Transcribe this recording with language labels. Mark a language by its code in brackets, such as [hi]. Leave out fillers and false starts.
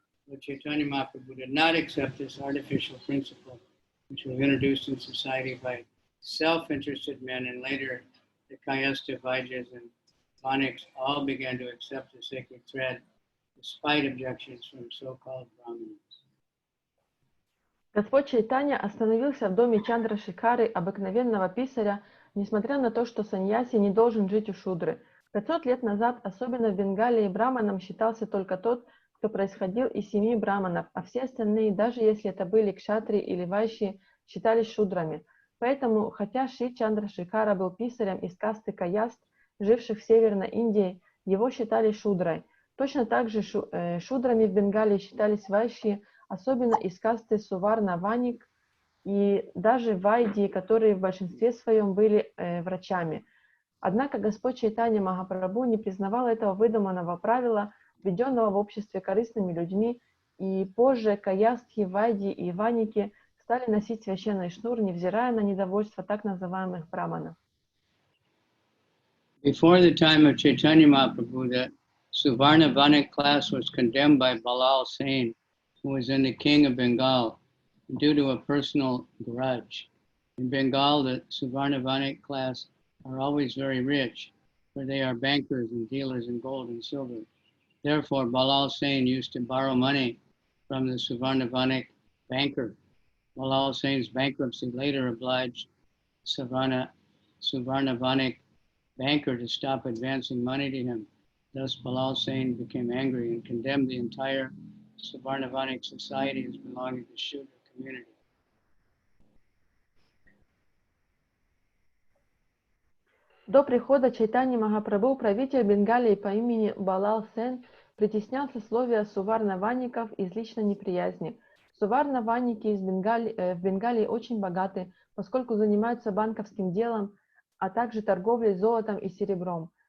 [en] But Chaitanya Mahaprabhu did not accept this artificial principle, which was introduced in society by self-interested men, and later the Kayasta, Vaidya's, and Vaniks all began to accept the sacred thread, despite objections from so-called Brahmanas. [ru] Господь Чайтанья остановился в доме Чандрашекхары, обыкновенного писаря, несмотря на то, что саньяси не должен жить у шудры. 500 лет назад, особенно в Бенгалии, браманом считался только тот, кто происходил из семьи браманов, а все остальные, даже если это были кшатри или вайши, считались шудрами. Поэтому, хотя Шри Чандрашекхара был писарем из касты Каяст, живших в Северной Индии, его считали шудрой. Точно так же шудрами в Бенгалии считались вайши, особенно из касты Суварна-Ваник и даже Вайди, которые в большинстве своем были врачами. Однако Господь Чайтанья Махапрабху не признавал этого выдуманного правила, введенного в обществе корыстными людьми, и позже Каястхи, Вайди и Ваники стали носить священный шнур, невзирая на недовольство так называемых браманов. [en] Before the time of Chaitanya Mahaprabhu, the Suvarna-Vanik class was condemned by Balal Sain, who was then the king of Bengal, due to a personal grudge. In Bengal, the Suvarna-Vanik class are always very rich, for they are bankers and dealers in gold and silver. Therefore, Balal Sain used to borrow money from the Suvarna-Vanik banker. Balal Sain's bankruptcy later obliged Suvarna-Vanik banker to stop advancing money to him. Thus, Balal Sain became angry and condemned the entire Suvarna-Vanik society as belonging to the Shudra community. [ru] До прихода Чайтаньи Махапрабху правитель Бенгалии по имени Балал Сен притеснял сословия суварна-ваников из личной неприязни. Суварна-ваники в Бенгалии очень богаты, поскольку занимаются банковским делом, а также торговлей золотом и серебром.